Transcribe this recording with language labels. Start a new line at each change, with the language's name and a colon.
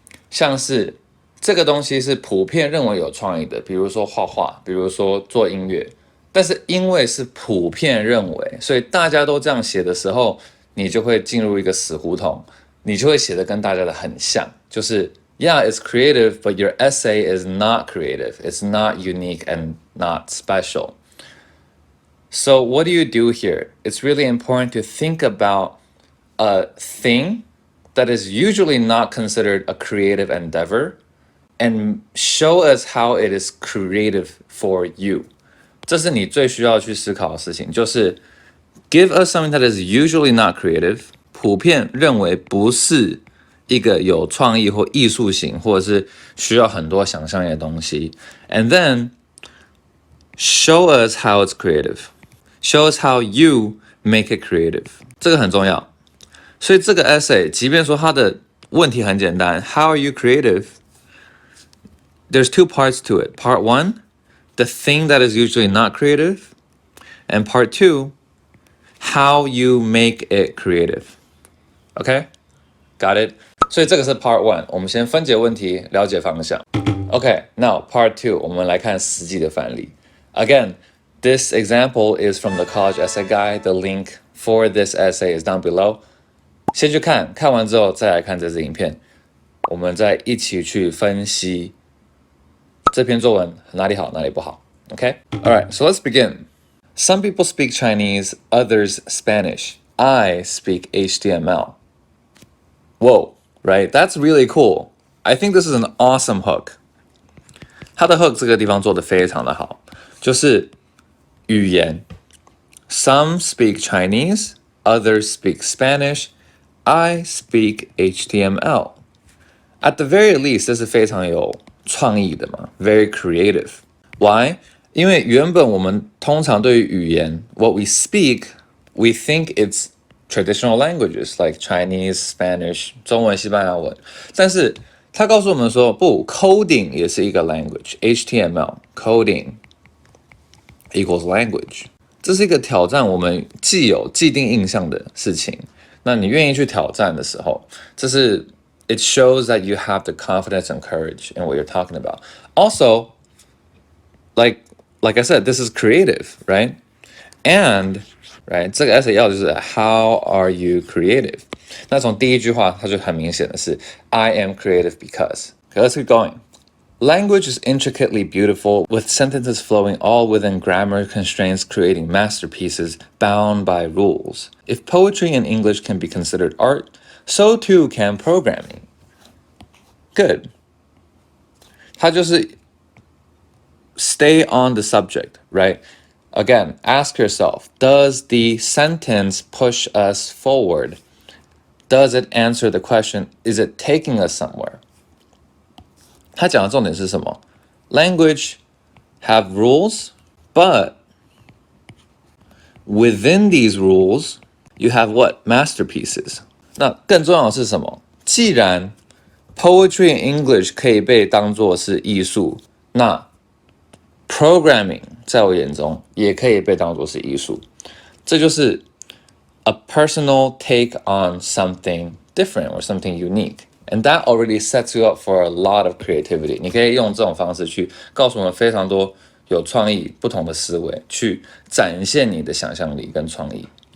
Chinese: 像是这个东西是普遍认为有创意的，比如说画画，比如说做音乐，但是因为是普遍认为，所以大家都这样写的时候，你就会进入一个死胡同，你就会写的跟大家的很像，就是
English: Yeah, it's creative, but your essay is not creative. It's not unique and not special. So what do you do here? It's really important to think about a thing that is usually not considered a creative endeavor and show us how it is creative for you.
Chinese: 这是你最需要去思考的事情，就是
English: give us something that is usually not creative，
Chinese: 普遍认为不是一个有创意或艺术型，或者是需要很多想象力的东西
English: and then show us how it's creative. Show us how you make it creative.
Chinese: 这个很重要。所以这个 essay， 即便说它的问题很简单 ，
English: How are you creative? There's two parts to it. Part 1, the thing that is usually not creative, and part 2, how you make it creative. Okay? Got it?
Chinese: 所以这个是 part 1， 我们先分解问题，了解方向。
English: Okay, now part 2，
Chinese: 我们来看实际的范例。
English: Again, this example is from the College Essay Guide. The link for this essay is down below.
Chinese: 先去看，看完之后再来看这支影片，我们再一起去分析这篇作文哪里好，哪里不好。
English: Okay? Alright, so let's begin. Some people speak Chinese, others Spanish. I speak HTML. Whoa, right? That's really cool. I think this is an awesome hook.
Chinese: 它的 hook 这个地方做得非常的好，就是语言。
English: Some speak Chinese, others speak Spanish. I speak HTML. At the very least,
Chinese: 这是非常有创意的嘛
English: ，very creative. Why?
Chinese: 因为原本我们通常对于语言 ，
English: what we speak, we think it's traditional languages like Chinese, Spanish,
Chinese: 中文、西班牙文。但是他告诉我们说，不 ，coding 也是一个 language，
English: HTML coding equals language。
Chinese: 这是一个挑战我们既定印象的事情。那你愿意去挑战的时候，这是
English: it shows that you have the confidence and courage in what you're talking about. Also, like I said, this is creative, right? And right,
Chinese: 这个 essay 要的就是
English: how are you creative?
Chinese: 那从第一句话，它就很明显的是
English: I am creative because. Okay, let's keep going. Language is intricately beautiful, with sentences flowing all within grammar constraints, creating masterpieces bound by rules. If poetry in English can be considered art, so too can programming. Good.
Chinese: 它就是
English: stay on the subject, right? Again, ask yourself, does the sentence push us forward? Does it answer the question, is it taking us somewhere?
Chinese: 他讲的重点是什么？
English: Language have rules, but within these rules, you have what?
Chinese: Masterpieces. 那更重要的是什么？既然
English: poetry in English
Chinese: 可以被当作是艺术，那 programming 在我眼中也可以被当作是艺术。这就是
English: a personal take on something different or something unique.And that already sets you up for a lot of creativity.
Chinese: 你可以用这种方式去告诉我们非常多有创意、不同的思维，去展现你的想象力跟创意。